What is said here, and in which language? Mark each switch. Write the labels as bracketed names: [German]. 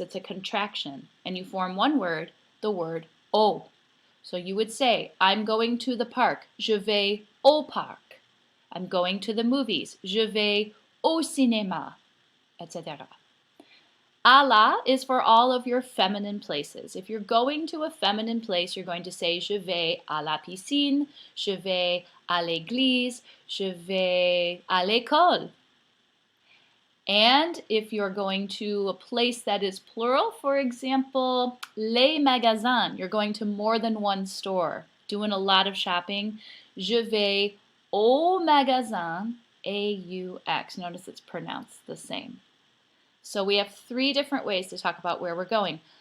[English] It's a contraction. And you form one word, the word au. So you would say, I'm going to the park. [French] Je vais au parc. [English] I'm going to the movies. [French] Je vais au cinéma, etc. [English] À la is for all of your feminine places. If you're going to a feminine place, you're going to say [French] je vais à la piscine, je vais à l'église, je vais à l'école. [English] And if you're going to a place that is plural, for example, [French] les magasins, [English] you're going to more than one store, doing a lot of shopping. [French] Je vais au magasin, A-U-X. [English] Notice it's pronounced the same. So we have three different ways to talk about where we're going.